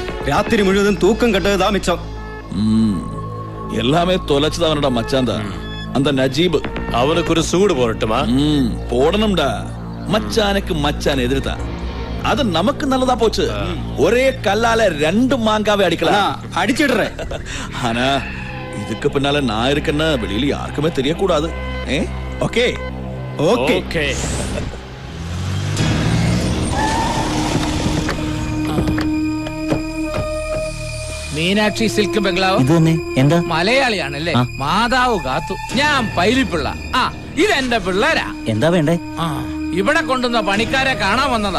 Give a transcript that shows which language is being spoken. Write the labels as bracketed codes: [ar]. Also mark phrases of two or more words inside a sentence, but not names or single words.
[ml] രാത്രി മുഴുവനും തൂക്കം കെട്ടതാ മിച്ചം. [ta] எல்லாமே தொலைச்சுதான் மச்சான் தான் அந்த நஜீப். அவனுக்கு ஒரு சூடு போடட்டுமா? போடணும்டா. மச்சானுக்கு மச்சான் எதிர்த்தான். அது நமக்கு நல்லதா போச்சு. ஒரே கல்லால 2 மாங்காவை அடிக்கலாம். அடிச்சிடுறேன். ஆனா இதுக்கு பின்னால நான் இருக்கேன்னா வெளியில யாருக்குமே தெரியக்கூடாது. ஓகே ஓகே ஓகே. [ml] മീനാക്ഷി സിൽക്ക് ബംഗ്ലാവ് ഇത് തന്നെ. എന്താ? മലയാളിയാണല്ലേ? മാതാവ് കാത്തു. ഞാൻ പൈലിപ്പിള്ള. ഇതെന്റെ പിള്ളേരാ. എന്താ വേണ്ടേ? ഇവിടെ കൊണ്ടുവന്ന പണിക്കാരെ കാണാൻ വന്നതാ.